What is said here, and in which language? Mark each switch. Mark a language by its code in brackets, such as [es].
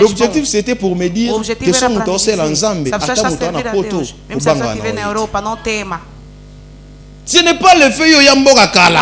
[fr] l'objectif c'était pour me dire que son [ln] mutosela nzambe atamuta na poto [fr] même [pt] se você viver na Europa não tema. [fr] Ce n'est pas le fait [ln] yamboka kala.